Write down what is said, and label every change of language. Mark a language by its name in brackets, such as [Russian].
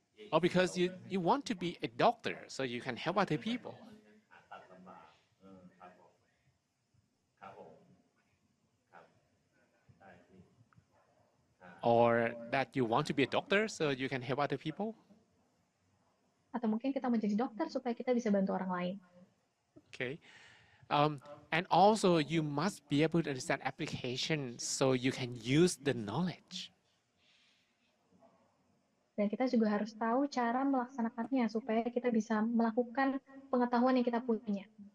[English] Or because you want to be a doctor so you can help other people. Or that you want to be a doctor so you can help other people. [Indonesian] Atau mungkin kita menjadi dokter supaya kita bisa bantu orang lain. [English] Okay. And also you must be able to understand application so you can use the knowledge. [Indonesian] Dan kita juga harus tahu cara melaksanakannya supaya kita bisa melakukan pengetahuan yang kita punya.